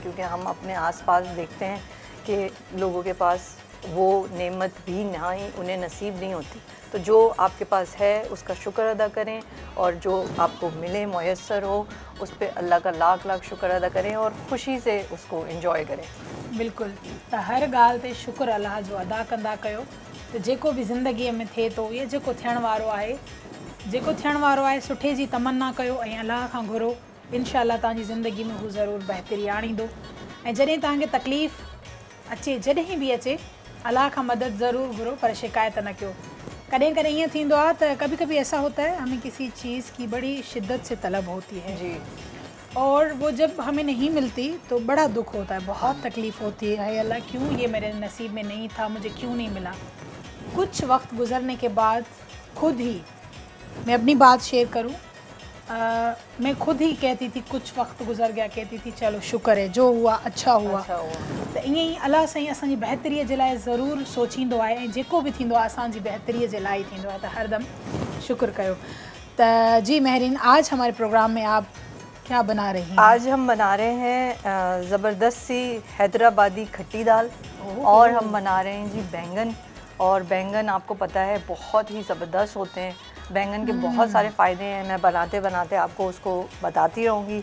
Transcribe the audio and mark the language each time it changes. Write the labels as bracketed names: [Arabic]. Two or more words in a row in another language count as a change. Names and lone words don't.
[Urdu] کیونکہ ہم اپنے آس پاس دیکھتے ہیں کہ لوگوں کے پاس وہ نعمت بھی نہ ہی انہیں نصیب نہیں ہوتی. تو جو آپ کے پاس ہے اس کا شکر ادا کریں اور جو آپ کو ملے، میسر ہو، اس پر اللہ کا لاکھ لاکھ شکر ادا کریں اور خوشی سے اس کو انجوائے کریں. بالکل. [Sindhi] त हर ॻाल्हि ते शुक्र अल्लाह जो अदा कंदा कयो। त जेको बि ज़िंदगीअ में थिए थो या जेको थियण वारो आहे, सुठे जी तमन्ना कयो ऐं अल्लाह खां घुरो, इंशाअल्लाह तव्हांजी ज़िंदगी में हू ज़रूरु बहितरी आणींदो। ऐं जॾहिं तव्हांखे तकलीफ़ अचे, जॾहिं बि अचे, अल्लाह खां मदद ज़रूरु घुरो पर शिकायत न कयो। कॾहिं कॾहिं ईअं थींदो आहे त [Urdu] کبھی کبھی ایسا ہوتا ہے ہمیں کسی چیز کی بڑی شدت سے طلب ہوتی ہے جی, اور وہ جب ہمیں نہیں ملتی تو بڑا دکھ ہوتا ہے، بہت تکلیف ہوتی ہے. اللہ کیوں یہ میرے نصیب میں نہیں تھا، مجھے کیوں نہیں ملا۔ کچھ وقت گزرنے کے بعد خود ہی، میں اپنی بات شیئر کروں، میں خود ہی کہتی تھی، کچھ وقت گزر گیا کہتی تھی چلو شکر ہے، جو ہوا اچھا ہوا. [Sindhi] त ईअं ई अलाह साईं असांजी बहितरीअ जे लाइ ज़रूरु सोचींदो आहे ऐं जेको बि थींदो आहे असांजी बहितरीअ जे लाइ थींदो आहे, त हरदम शुक्र कयो। [Urdu] ت جی مہرین، آج ہمارے پروگرام میں آپ کیا بنا رہی ہیں? آج ہم بنا رہے ہیں زبردست سی حیدرآبادی کھٹی دال اور ہم بنا رہے ہیں جی بینگن. اور بینگن آپ کو پتا ہے بہت ہی زبردست ہوتے ہیں، بینگن کے بہت سارے فائدے ہیں، میں بناتے بناتے آپ کو اس کو بتاتی رہوں گی.